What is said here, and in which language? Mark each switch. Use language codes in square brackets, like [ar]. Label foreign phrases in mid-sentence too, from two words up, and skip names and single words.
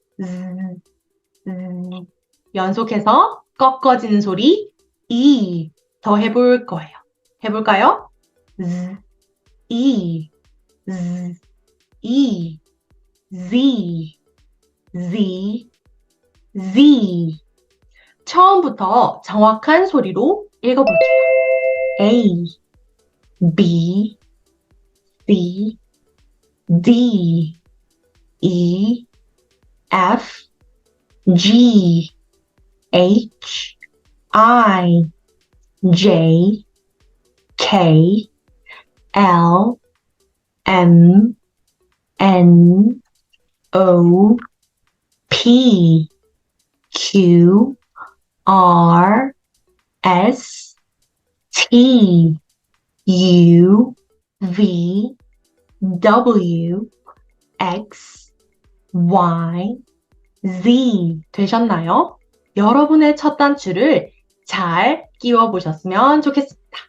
[ko] 연속해서 꺾어지는 소리 E 더 해볼 거예요. 해볼까요? [en] E, E, Z, Z, Z. [ko] 처음부터 정확한 소리로 읽어볼게요. [en] A, B, C, D, E, F, G, H, I, J, K, L, M, N, O, P, Q, R, S, T, U, V, W, X, Y, Z [ko] 되셨나요? 여러분의 첫 단추를 잘 끼워 보셨으면 좋겠습니다.